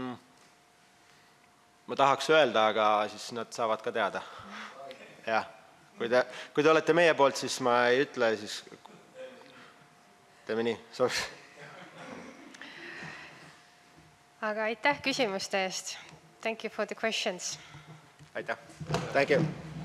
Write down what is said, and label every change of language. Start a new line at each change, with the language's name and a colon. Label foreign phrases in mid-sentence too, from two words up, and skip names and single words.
Estonian: Ma tahaks öelda, aga siis nad saavad ka teada. Jah. Kui te olete meie poolt, siis ma ei ütle, siis teeme nii. Aga aitäh küsimuste eest.
English: Thank you for the questions. Aitäh. Thank you.